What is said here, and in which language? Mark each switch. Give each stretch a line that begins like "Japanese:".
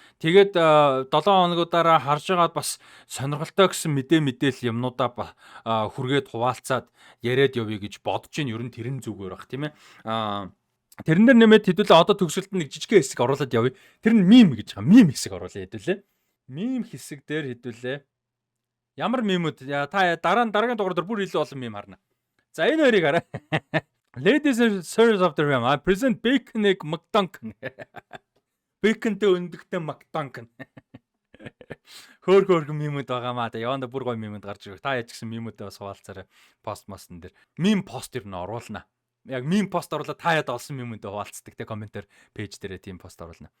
Mongolian: Тэгээд 7 хоногудаараа харж байгаад бас сонирхолтой гэсэн мэдээлэл юмнуудаа хүргээд хуваалцаад яриад явъя гэж бодож ин ер нь тэрэн зүгээр бах тийм ээ. Тэрэн дээр нэмээд хэдүүлээ одоо төгсөлд нэг жижигхэн хэсэг оруулаад явъя. Тэр нь мим гэж байгаа. Мим хэсэг оруулаад хэдүүлээ. Мим хэсэг дээр хэдүүлээ. Ямар мимүүд та дараагийн дугаар дээр бүр илүү олон мим харна. За энэ хоёрыг хараа.
English: Ladies and Sirs of the Realm, I present Bacon Egg McDuncan.
Mongolian: Бэкэнтэй өндөгтэй McDuncan. Хөөх мимүүд байгаа маа. Яванда бүр гоё мимүүд гарч ирэх. Та яаж гисэн мимүүдээ бас хуваалцаарай. Пост мастн дээр. Мим пост ер нь оруулна. Яг мим пост оруулаад та яд олсон мимүүдээ хуваалцдаг те комментэр пэйж дээрээ тийм пост оруулна.